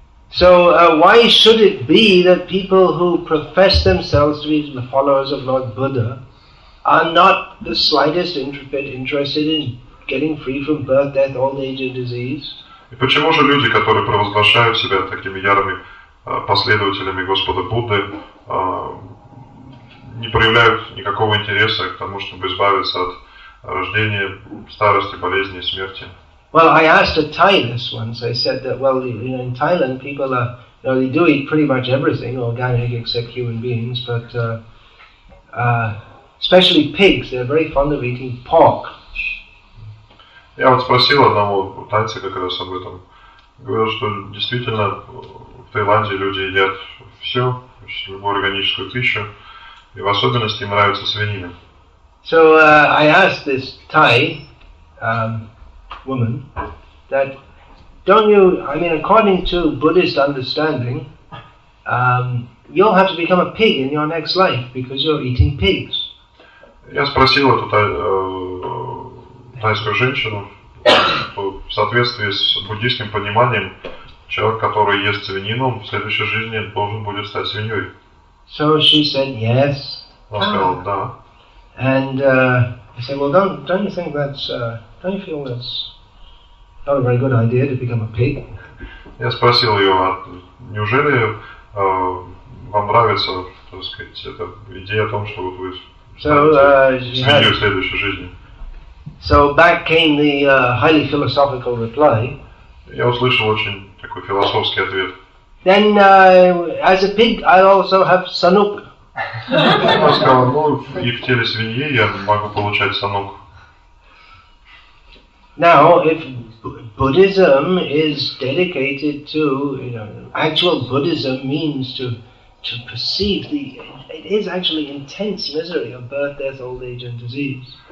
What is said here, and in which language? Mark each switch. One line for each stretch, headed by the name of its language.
English: So why should it be that people who profess themselves to be the followers of Lord Buddha are not the slightest interested in getting free from birth, death, old age and disease?
Russian: И почему же люди, которые провозглашают себя такими ярыми последователями Господа Будды, не проявляют никакого интереса к тому, чтобы избавиться от рождения, старости, болезни и смерти?
English: Well, I asked a Thai this once. I said that, in Thailand people are, they do eat pretty much everything organic except human beings, but especially pigs, they're very fond of eating pork.
Russian: Я вот спросил одного тайца как раз об этом. Говорил, что действительно в Таиланде люди едят все, любую органическую пищу, и в особенности им нравится свинина.
English: So I asked this Thai woman that, according to Buddhist understanding, you'll have to become a pig in your next life because you're eating pigs.
Russian: Я спросил эту тайскую женщину, что в соответствии с буддийским пониманием, человек, который ест свинину, в следующей жизни должен будет стать свиньей.
English: So she said yes.
Russian: Она сказала да.
English: And I said, well, don't you think don't you feel that's not a very good idea to become a pig?
Russian: Я спросил ее, а неужели вам нравится, так сказать, эта идея о том, что вот вы свиньей в следующей жизни?
English: So back came the highly philosophical reply.
Russian: Я услышал очень такой философский ответ.
English: then as a pig I also have sanuk.
Russian: Он сказал, ну и в теле свиньи я могу получать санук.
English: Now, if Buddhism is dedicated to, actual Buddhism means to perceive it is actually intense misery of birth, death, old age and disease.